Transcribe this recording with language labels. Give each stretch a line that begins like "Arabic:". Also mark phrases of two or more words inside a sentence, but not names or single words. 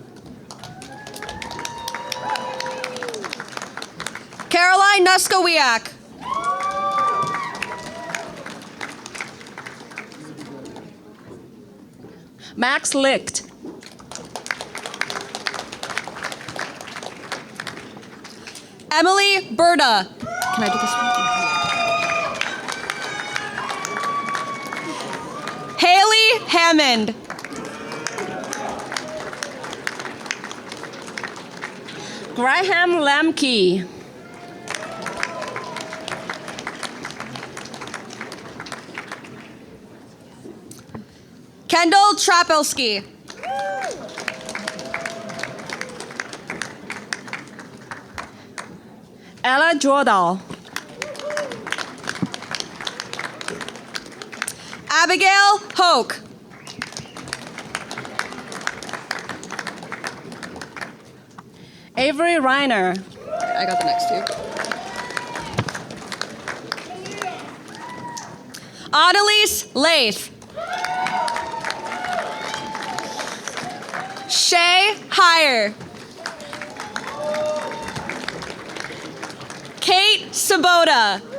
English: Caroline Nuskowiak. Max Licht. Emily Berta. Can I do this one? Haley Hammond. Graham Lemke. Kendall Trapelski. Ella Jordahl. Abigail Hoke. Avery Reiner. I got the next two. Annalise Lath. Shay Heyer. Kate Sabota.